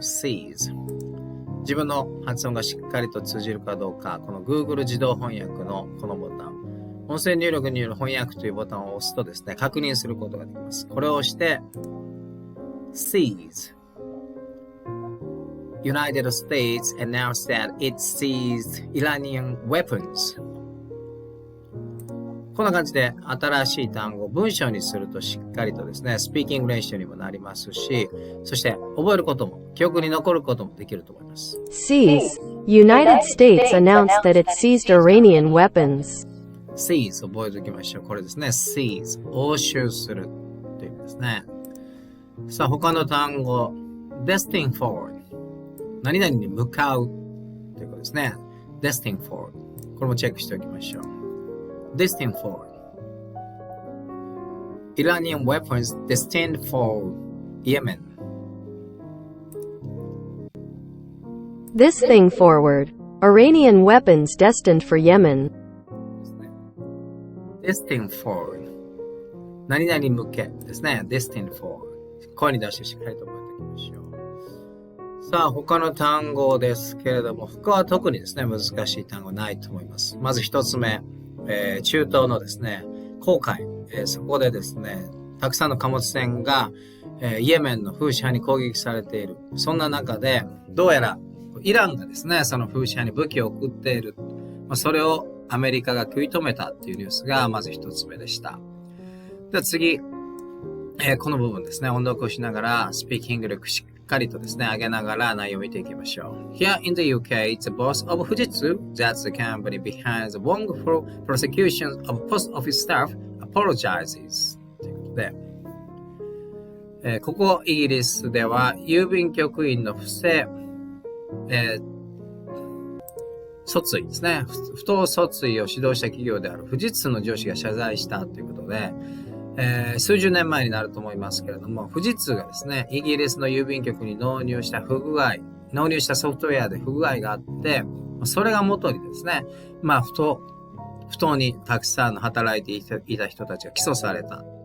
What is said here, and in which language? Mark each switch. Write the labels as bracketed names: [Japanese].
[Japanese] seize 自分の発音がしっかりと通じるかどうかこの Google 自動翻訳のこのボタン音声入力による翻訳というボタンを押すとですね確認することができます。これを押して seize [English] United States announced that it seized Iranian weapons. [Japanese] こんな感じで新しい単語を文章にするとしっかりとですね、スピーキング練習にもなりますし、そして覚えることも、記憶に残ることもできると思います。 [English] Seize. United States announced that it seized Iranian weapons. [Japanese] Seize 覚えておきましょう。これですね。Seize 押収するという意味ですね。さあ他の単語、destined for何々に向かうということですね。 destined for これもチェックしておきましょう。 [English] destined for Iranian weapons destined for Yemen. This thing forward. Iranian weapons destined for Yemen. [Japanese] destined for 何々向けですね。 destined for 声に出してしっかりと覚えておきましょう。さあ他の単語ですけれども他は特にですね難しい単語ないと思います。まず一つ目、中東のですね紅海、そこでですねたくさんの貨物船が、イエメンのフーシ派に攻撃されている。そんな中でどうやらイランがですねそのフーシ派に武器を送っている、それをアメリカが食い止めたっていうニュースがまず一つ目でした。では次、この部分ですね音読をしながらスピーキング力しっかりとですね上げながら内容を見ていきましょう。 [English] Here in the UK, the boss of Fujitsu, that's the company behind the wrongful prosecution of post office staff, apologizes. [Japanese] ということで、ここイギリスでは郵便局員の不正、訴追ですね。不当訴追を指導した企業である富士通の上司が謝罪したということで、数十年前になると思いますけれども、富士通がですね、イギリスの郵便局に納入したソフトウェアで不具合があって、それが元にですね、不当にたくさん働いていた人たちが起訴された、